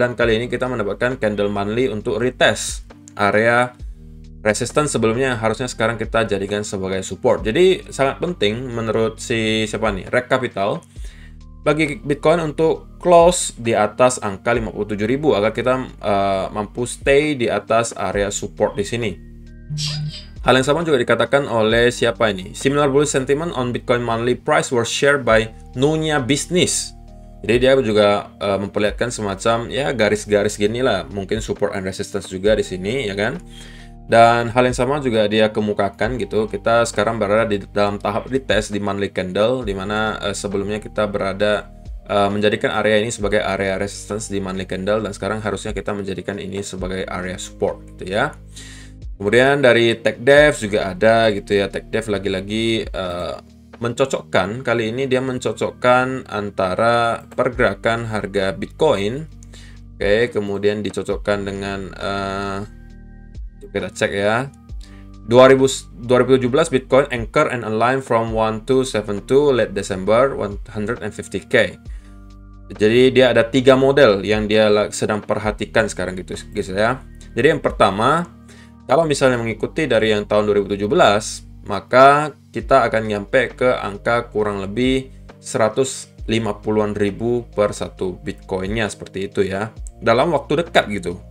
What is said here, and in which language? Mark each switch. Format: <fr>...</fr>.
<id>Dan kali ini kita mendapatkan candle monthly untuk retest area resistance sebelumnya, harusnya sekarang kita jadikan sebagai support. Jadi sangat penting menurut si siapa nih, Rek Capital, bagi Bitcoin untuk close di atas angka 57.000 agar kita mampu stay di atas area support di sini. Hal yang sama juga dikatakan oleh siapa ini?</id> <en>Similar bullish sentiment on Bitcoin monthly price was shared by Nunya Business.</en> <id>Jadi dia juga memperlihatkan semacam ya garis-garis gini lah, mungkin support and resistance juga di sini ya kan. Dan hal yang sama juga dia kemukakan gitu. Kita sekarang berada di dalam tahap retest di monthly candle, di mana sebelumnya kita berada menjadikan area ini sebagai area resistance di monthly candle, dan sekarang harusnya kita menjadikan ini sebagai area support gitu ya. Kemudian dari TechDev juga ada gitu ya. TechDev lagi-lagi mencocokkan, kali ini dia mencocokkan antara pergerakan harga Bitcoin. Oke, kemudian dicocokkan dengan kita cek ya.</id> <en>2017 Bitcoin anchor and align from 1272 late December 150k.</en> <id>Jadi dia ada 3 model yang dia sedang perhatikan sekarang gitu guys ya. Jadi yang pertama, kalau misalnya mengikuti dari yang tahun 2017, maka kita akan nyampe ke angka kurang lebih 150-an ribu per satu Bitcoinnya, seperti itu ya, dalam waktu dekat gitu.</id>